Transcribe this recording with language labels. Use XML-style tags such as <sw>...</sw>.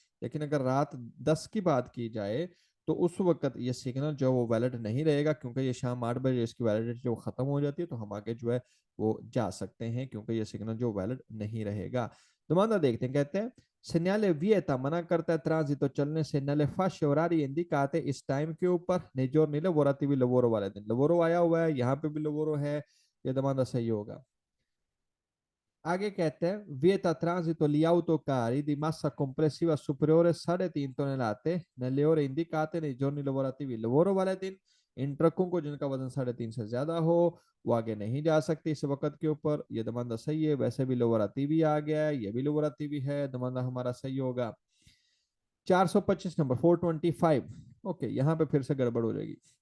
<hi>लेकिन अगर रात 10 की बात की जाए तो उस वक्त ये सिग्नल जो वो वैलिड नहीं रहेगा, क्योंकि ये शाम 8 बजे इसकी वैलिडिटी जो खत्म हो जाती है, तो हम आगे जो है वो जा सकते हैं, क्योंकि ये सिग्नल जो वैलिड नहीं रहेगा। दोबारा देखते हैं, कहते हैं</hi> <it>segnale vieta</it> <hi>मना करता है ट्रांजितो चलने से,</hi> <it>nelle fasce orarie indicate</it> <hi>इस टाइम के ऊपर,</hi> <it>nei giorni lavorativi</it> <hi>lavoro वाले दिन। lavoro आया हुआ है, यहाँ पे भी lavoro है, ये दमाना सही होगा।</hi> <it>आगे कहते हैं vieta transito gli autocarri di massa complessiva superiore 3.5 tonnellate nelle ore indicate nei giorni lavorativi।</it> <hi>lavoro वाले दिन इन ट्रकों को जिनका वजन 3.5 से ज्यादा हो वो आगे नहीं जा सकती इस वक्त के ऊपर, ये दमाना सही है। वैसे भी लोवराती भी आ गया है, ये भी लोवराती भी है, दमाना हमारा सही होगा। 425 नंबर 425। ओके, यहाँ पे फिर से गड़बड़ हो जाएगी।</hi>